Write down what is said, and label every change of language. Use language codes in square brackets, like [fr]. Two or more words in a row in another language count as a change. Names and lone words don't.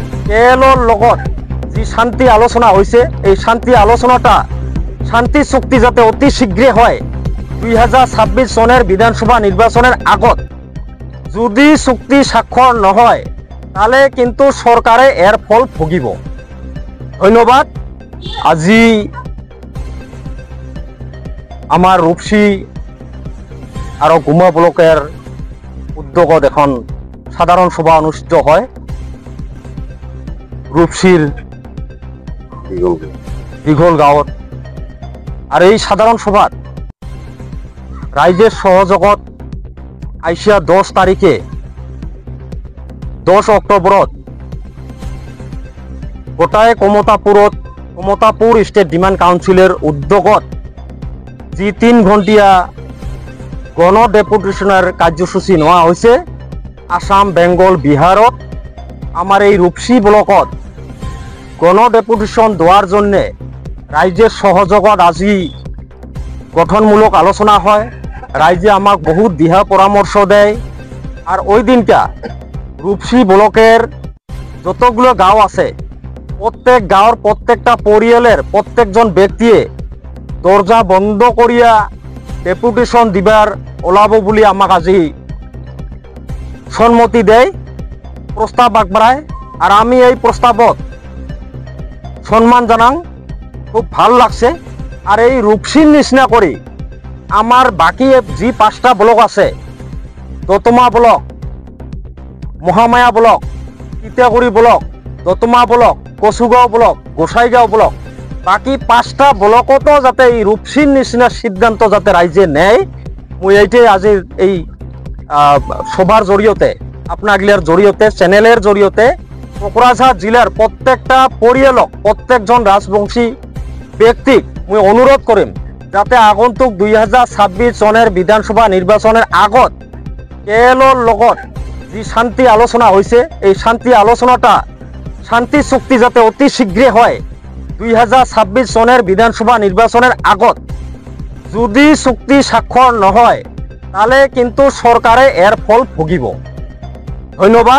[rkt] কেএলৰ লগত যি শান্তি আলোচনা হৈছে এই শান্তি আলোচনাটা শান্তি চুক্তি যাতে অতি শীঘ্ৰে হয় 2026 চনের বিধানসভা নির্বাচনের আগত যদি চুক্তি স্বাক্ষর নহয় তাহলে কিন্তু সরকারে এর ফল ভুগিব। ধন্যবাদ। আজি আমার রূপসী আর গুমা ব্লকের উদ্যোগত এখন সাধারণ সভা অনুষ্ঠিত হয় রূপসীর দীঘল গাঁৱত। আর এই সাধারণ সভাত রাইজের সহযোগত আইসিয়া 10 তারিখে 10 অক্টোবরত গোটায় কমতাপুর স্টেট ডিমান্ড কাউন্সিলের উদ্যোগত যি 3 ঘণ্টিয়া গণ ডেপুটেশনের কার্যসূচী নেওয়া হয়েছে আসাম বেঙ্গল বিহারত। আমার এই রূপসী ব্লকত গণ ডেপুটেশন দেওয়ার জন্য রাইজের সহযোগত আজি গঠনমূলক আলোচনা হয়। রাইজে আমাক বহুত দিহা পরামর্শ দেয়। আর ওই দিনটা রূপসী ব্লকের যতগুলো গাঁও আছে প্রত্যেক গাঁৱৰ প্রত্যেকটা পরিয়ালের প্রত্যেকজন ব্যক্তিয়ে দরজা বন্ধ করিয়া ডেপুটেশন দিবার ওলাব বলে আমাক আজি সম্মতি দেয়, প্রস্তাব আগবঢ়ায়। আর আমি এই প্রস্তাবত সম্মান জানাং, খুব ভাল লাগছে। আর এই রূপসীর নিচিনা করি আমার বাকি যি 5টা ব্লক আছে দতমা ব্লক, মহামায়া ব্লক, তিতাগুড়ি ব্লক, দতমা ব্লক, কচুগাঁও ব্লক, গোসাইগাঁও ব্লক, বাকি 5টা ব্লকতো যাতে এই রূপসীর নিচিনা সিদ্ধান্ত যাতে রাইজে নেয় মই এইটাই আজির এই সভার জড়িয়তে আপনাগিলার জড়িয়তে চ্যানেলের জড়িয়তে কোকরাঝাড় জেলার প্রত্যেকটা পরিয়ালক প্রত্যেকজন রাজবংশী ব্যক্তিক মই অনুরোধ করিম যাতে আগন্তুক 2026 চনের বিধানসভা নির্বাচনের আগত কেএলৰ লগত যি শান্তি আলোচনা হয়েছে এই শান্তি আলোচনাটা শান্তি চুক্তি যাতে অতি শীঘ্রে হয় 2026 চনের বিধানসভা নির্বাচনের আগত যদি চুক্তি স্বাক্ষর নহয় তাহলে কিন্তু সরকারে এর ফল ভুগিব। ধন্যবাদ।